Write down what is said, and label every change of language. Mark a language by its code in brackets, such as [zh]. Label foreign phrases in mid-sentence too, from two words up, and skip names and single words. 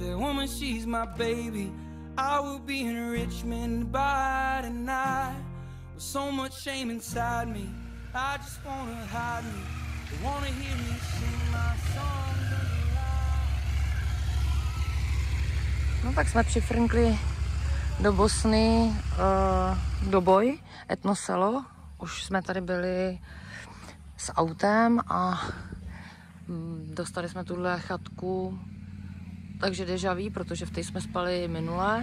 [en] That woman, she's my baby. I will be in Richmond by tonight. With so much shame inside me, I just wanna hide me. They wanna hear me sing my songs under light. [cs] No tak jsme přifrnkli do Bosny, do Boj, etnoselo. Už jsme tady byli s autem a dostali jsme tuhle chatku, takže [fr] déjà vu, [cs] protože v té jsme spali minule.